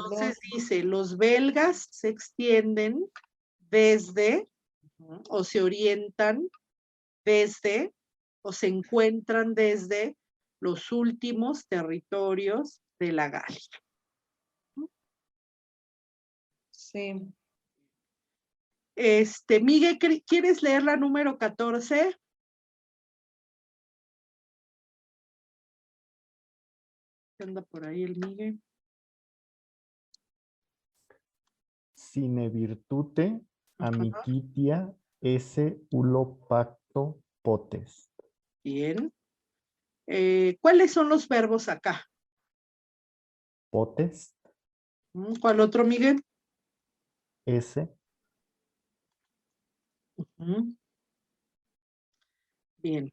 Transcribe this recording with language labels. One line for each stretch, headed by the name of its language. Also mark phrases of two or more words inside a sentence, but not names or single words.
Spanish: Entonces dice, los belgas se extienden desde, o se orientan desde o se encuentran desde los últimos territorios de la Galia. Sí. Miguel, ¿quieres leer la número 14? Anda por ahí el Miguel.
Latin: Sine virtute
Spanish: Ajá.
Latin: amicitia esse ulo pacto potest.
Spanish: Bien. ¿Cuáles son los verbos acá? Potest, ¿Cuál otro, Miguel? esse, Ujú. Bien.